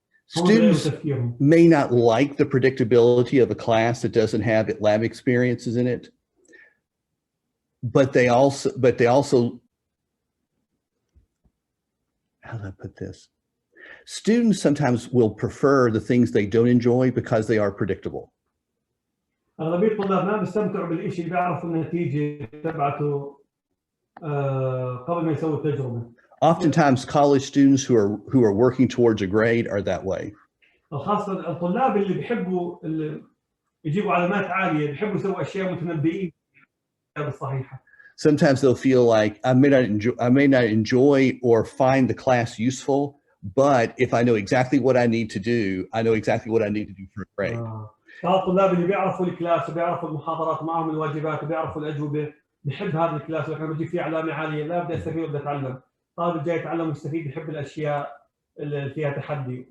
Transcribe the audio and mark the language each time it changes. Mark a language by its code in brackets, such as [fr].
[en] Students may not like the predictability of a class that doesn't have lab experiences in it. But they also, how do I put this? Students sometimes will prefer the things they don't enjoy because they are predictable. [ar] أغلبية الطلاب ما بيستمتعوا بالشيء اللي بيعرفوا النتيجة تبعته قبل ما يسووا التجربة. [en] Oftentimes, college students who are working towards a grade are that way. [ar] خاصة الطلاب اللي بيحبوا يجيبوا علامات عالية بيحبوا يسووا أشياء متنبئين بالصحيحة. [en] Sometimes they'll feel like I may not enjoy or find the class useful, but if I know exactly what I need to do, I know exactly what I need to do for a grade. [ar] الطلاب اللي بيعرفوا الكلاس وبيعرفوا المحاضرات معهم الواجبات وبيعرفوا الأجوبة بيحب هذا الكلاس وإحنا بنجيب فيه علامة عالية لا بدي أستفيد وبدي أتعلم. طالب جاي يتعلم مستفيد يحب الأشياء اللي فيها تحدي.